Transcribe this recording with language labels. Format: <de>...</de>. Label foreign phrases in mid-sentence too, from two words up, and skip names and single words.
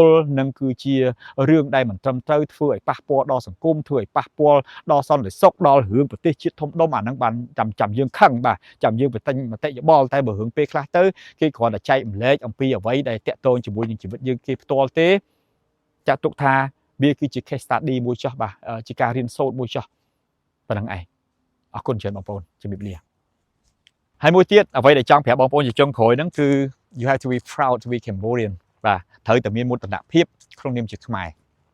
<km>និងគឺជារឿងដែលមិនត្រឹមត្រូវធ្វើឲ្យប៉ះពាល់ដល់សង្គមធ្វើឲ្យប៉ះពាល់ដល់សន្តិសុខដល់រឿងប្រទេសជាតិធំដុំអាហ្នឹង បានចាំយើងខឹងបាទចាំយើងបន្ទិញមតិយោបល់តែបើរឿងពេលខ្លះទៅគេគ្រាន់តែចែករំលែកអំពីអ្វីដែលតាក់ទងជាមួយនឹងជីវិតយើងគេផ្ទាល់ទេចាត់ទុកថាវាគឺជា</km> <en>case study</en> <km>មួយចោះបាទជាការរៀនសូត្រមួយចោះប៉ុណ្្នឹងឯងអរគុណច្រើនបងប្អូនជំរាបលាហើយមួយទៀតអ្វីដែលចង់ប្រាប់បងប្អូនជាចុងក្រោយហ្នឹងគឺ</km> <en>you have to be proud to be Cambodian</en> <km>បាទត្រូវតែមានមោទនភាពក្នុងនាមជាខ្មែរ</km>